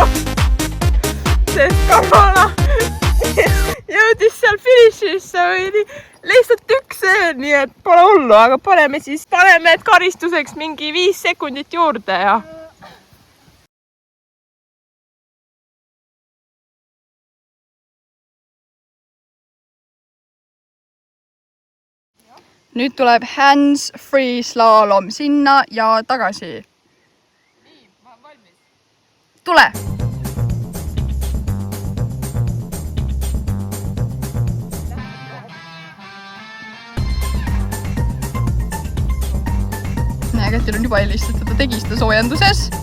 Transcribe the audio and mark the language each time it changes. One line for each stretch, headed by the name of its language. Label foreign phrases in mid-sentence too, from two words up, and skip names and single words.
Estonian: Sest Karola jõudis seal finišisse või lihtsalt üks see, nii et pole hullu, aga paneme et karistuseks mingi 5 sekundit juurde ja nüüd tuleb hands-free slalom sinna ja tagasi. nii, ma olen valmis. Tule! Kätil on juba helistatud, ta tegi seda soojenduses.